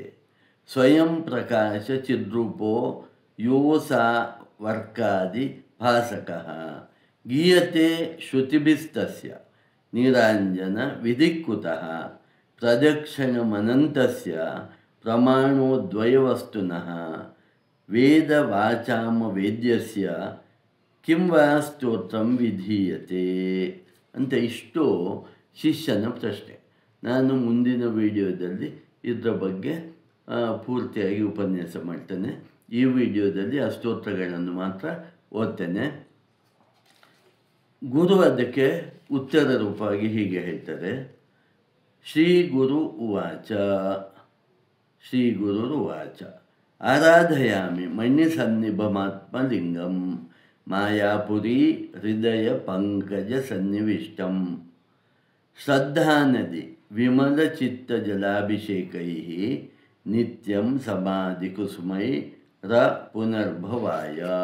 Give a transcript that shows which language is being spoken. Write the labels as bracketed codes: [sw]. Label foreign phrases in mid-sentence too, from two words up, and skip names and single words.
[sa] स्वयं प्रकाशचिद्रूपो योऽसावर्कादिभासकः गीयते श्रुतिभिस्तस्य नीराञ्जनविधिकुतः? प्रदक्षिणमनन्तस्य प्रमाणोद्वयवस्तुनः ವೇದವಾಚಾಮವೇದ್ಯಸ್ಯ किं वा ಸ್ತೋತ್ರಂ ವಿಧೀಯತೆ [kn] ಅಂತ ಇಷ್ಟು ಶಿಷ್ಯನ ಪ್ರಶ್ನೆ. ನಾನು ಮುಂದಿನ ವಿಡಿಯೋದಲ್ಲಿ ಇದರ ಬಗ್ಗೆ ಪೂರ್ತಿಯಾಗಿ ಉಪನ್ಯಾಸ ಮಾಡ್ತೇನೆ. ಈ ವಿಡಿಯೋದಲ್ಲಿ ಆ ಸ್ತೋತ್ರಗಳನ್ನು ಮಾತ್ರ ಓದ್ತೇನೆ. ಗುರು ಅದಕ್ಕೆ ಉತ್ತರ ರೂಪವಾಗಿ ಹೀಗೆ ಹೇಳ್ತಾರೆ. [sa] ಶ್ರೀ ಗುರು ಉವಾಚ ಆರಾಧಯಾಮಿ ಮಣ್ಣಿಸನ್ನಿಭಮಾತ್ಮಲಿಂಗಂ ಮಾಯಾಪುರಿ ಹೃದಯ ಪಂಕಜ ಸನ್ನಿವಿಷ್ಟಂ ಶ್ರದ್ಧಾನದಿ ವಿಮಲಚಿತ್ತಜಲಾಭಿಷೇಕೈ ನಿತ್ಯಂ ಸಮಾಧಿಕುಸುಮೈ ರ ಪುನರ್ಭವಾಯ.